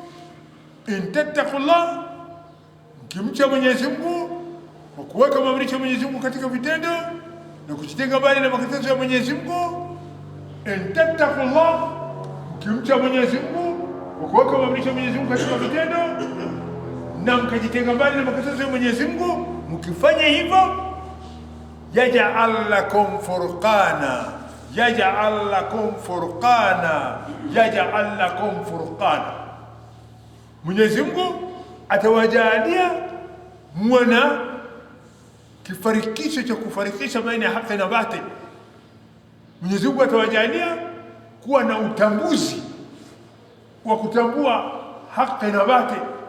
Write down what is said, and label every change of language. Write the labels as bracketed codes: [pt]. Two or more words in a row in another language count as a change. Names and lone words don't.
[ar] إن تتقوا الله, [sw] mkimcha Mwenyezi Mungu kwa kuweka maamrisho ya Mwenyezi Mungu katika vitendo na kujitenga mbali na makatazo ya Mwenyezi Mungu. [ar] إن تتقوا الله, [sw] mkimcha Mwenyezi Mungu kwa kuweka maamrisho ya Mwenyezi Mungu katika vitendo na mkajitenga mbali na makatazo ya Mwenyezi Mungu, mkifanya hivyo, [ar] يجعل لكم فرقانا، يجعل لكم فرقانا، يجعل لكم فرقانا. [sw] Mwenyezi Mungu atawajalia mwana kifarikisho cha kufarikisha baina ya haki na batili. Mwenyezi Mungu atawajalia kuwa na utambuzi wa kutambua haki na batili.